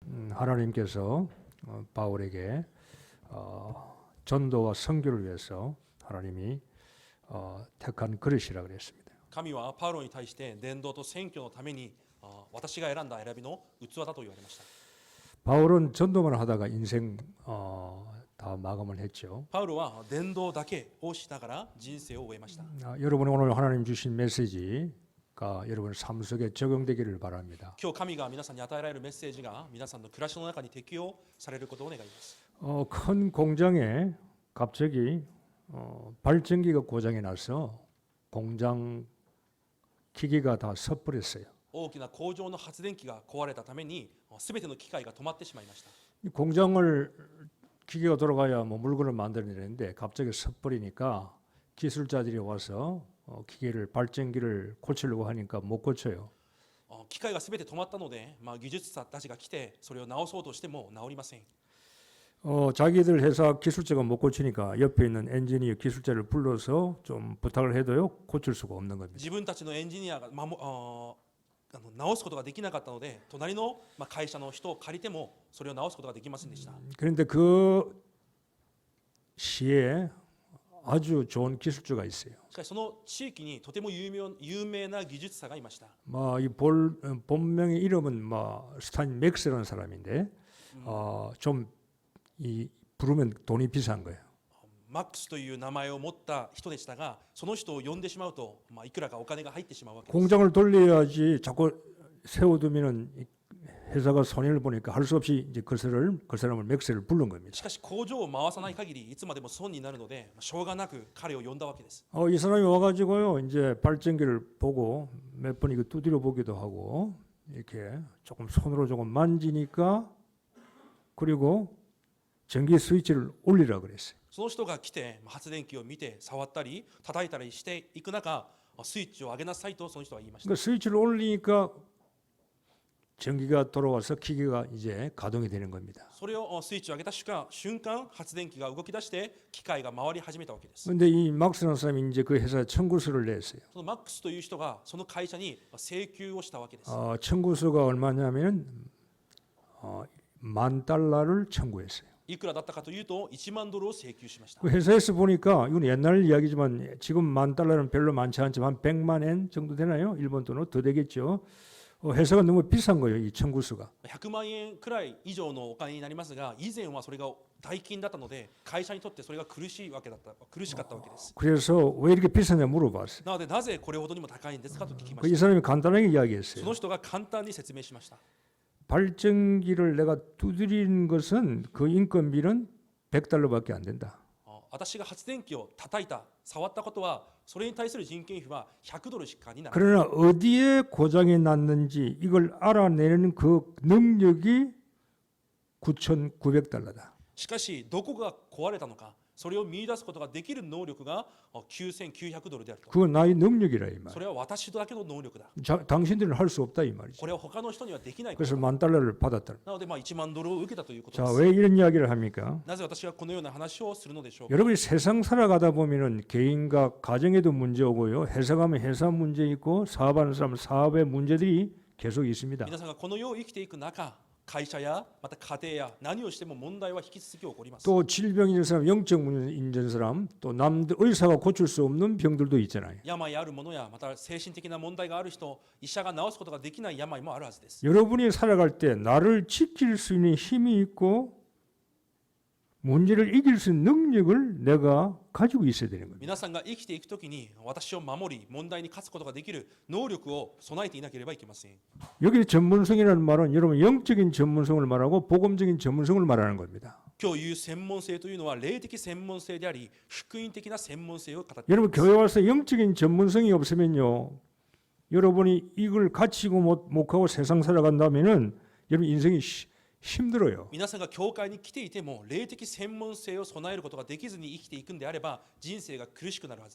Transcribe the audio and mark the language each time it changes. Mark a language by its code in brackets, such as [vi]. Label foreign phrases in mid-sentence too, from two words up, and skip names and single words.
[ko] 하나님께서 바울에게 전도와 선교를 위해서 하나님이 택한 그릇이라 그랬습니다. [ja] 神はパウロに対して伝道と宣教のために私が選んだ選びの器だと言われました。 [ko] 바울은 전도만 하다가 인생 다 마감을 했죠. [ja] パウロは伝道だけをしながら人生を終えました。 [ko] 여러분 오늘 하나님 주신 메시지가 여러분 삶 속에 적용되기를 바랍니다. [ja] 今日神が皆さんに与えられるメッセージが皆さんの暮らしの中に適用されることを願います。 [ko] 큰 공장에 갑자기 발전기가 고장이 나서 공장 기기가 다 섣불했어요. [ja] 大きな工場の発電機が壊れたために全ての機械が止まってしまいました。 [ko] 공장을 기계가 돌아가야 뭐 물건을 만들어내는데 갑자기 섣불이니까 기술자들이 와서 기계를 발전기를 고치려고 하니까 못 고쳐요. [ja] 機械が全て止まったので、技術者たちが来てそれを直そうとしても直りません。 [ko] 자기들 회사 기술자가 못 고치니까 옆에 있는 엔지니어 기술자를 불러서 좀 부탁을 해도요 고칠 수가 없는 겁니다. [ja] 自分たちのエンジニアが直すことができなかったので、隣の会社の人を借りてもそれを直すことができませんでした。 [ko] 그런데 그 시에 아주 좋은 기술자가 있어요. [ja] しかしその地域にとても有名な技術者がいました。 [ko] 이 본명의 이름은 스탄 맥스라는 사람인데 좀 부르면 돈이 비싼 거예요. [ja] マックスという名前を持った人でしたが、その人を呼んでしまうと、いくらかお金が入ってしまうわけです。 [ko] 공장을 돌려야지 자꾸 세워두면은 회사가 손해를 보니까 할 수 없이 이제 그 사람을 맥스를 부른 겁니다. [ja] しかし工場を回さない限りいつまでも損になるので、しょうがなく彼を呼んだわけです。 [ko] 이 사람이 와가지고요 이제 발전기를 보고 몇 번 이거 두드려 보기도 하고 이렇게 조금 손으로 조금 만지니까 그리고 전기 스위치를 올리라 그랬어요. [ja] その人が来て発電機を見て触ったり叩いたりしていく中、スイッチを上げなさいとその人は言いました。 [ko] 그 스위치를 올리니까 전기가 돌아와서 기계가 이제 가동이 되는 겁니다. [ja] それをスイッチを上げた瞬間、発電機が動き出して機械が回り始めたわけです。 [ko] 근데 이 막스라는 사람이 이제 그 회사에 청구서를 냈어요. [ja] そのマックスという人がその会社に請求をしたわけです。 [ko] 청구서가 얼마냐면 $10,000를 청구했어요. [ja] いくらだったかというと1万ドルを請求しました。 [ko] 그 회사에서 보니까 이건 옛날 이야기지만 지금 $10,000는 별로 많지 않지만 한 100만 엔 정도 되나요? 일본 돈으로 더 되겠죠. 회사가 너무 비싼 거예요. 이 청구서가. [ja] 100 万円くらい以上のお金になりますが、以前はそれが大金だったので会社にとってそれが苦しかったわけです。 [ko] 그래서 왜 이렇게 비싸냐 물어봤어요. [ja] なのでなぜこれほどにも高いんですかと聞きま [ko] 이 [ja] した。 [ko] 사람이 간단하게 [ja] そ [ko] 이야기했어요. [ja] の人が簡単に説明しました。 [ko] 발전기를 내가 두드리는 것은 그 인건비는 $100밖에 안 된다. [ja] 私が発電機を叩いた、触ったことはそれに対する人件費は100ドルしかにならない。 [ko] 그러나 어디에 고장이 났는지 이걸 알아내는 그 능력이 $9,900다. [ja] しかしどこが壊れたのか、それを見出すことができる能力が9900ドルであると。 [ko] 그건 나의 능력이라 이 말. [ja] それは私だけの能力だ。 [ko] 당신들은 할 수 없다 이 말이죠. [ja] これは他の人にはできないこと [ko] 그래서 [ja] だ。 [ko] $10,000를 받았다. [ja] なので1万ドルを受けたということで [ko] 자, [ja] す。 [ko] 왜 이런 이야기를 합니까? [ja] なぜ私がこのような話をするのでしょうか。 [ko] 여러분이 세상 살아가다 보면은 개인과 가정에도 문제 오고요. 회사 가면 회사 문제 있고 사업하는 사람은 사업의 문제들이 계속 있습니다. [ja] 皆さんがこの世を生きていく中、会社やまた家庭や何をしても問題は引き続き起こります。 [ko] 또 질병이 있는 사람, 영적 문제 있는 사람, 또 남들 의사가 고칠 수 없는 병들도 있잖아요. [ja] 病ある者やまた精神的な問題がある人、医者が治すことができない病もあるはずです。 [ko] 여러분이 살아갈 때 나를 지킬 수 있는 힘이 있고 문제를 이길 수 있는 능력을 내가 가지고 있어야 되는 겁니다. [ja] 皆さんが生きていくときに私を守り問題に勝つことができる能力を備えていなければいけません。 [ko] 여기 전문성이라는 말은 여러분 영적인 전문성을 말하고 복음적인 전문성을 말하는 겁니다. [ja] 今日言う専門性というのは霊的専門性であり、福音的な専門性を語っています。 [ko] 여러분 교회 와서 영적인 전문성이 없으면요, 여러분이 이걸 가지고 못 가고 세상 살아간다면은 여러분 인생이 힘들어요. [ja] 皆さんが教会に来ていても霊的専門性を備えることができずに生きていくんであれば人生が苦しくなるはずです。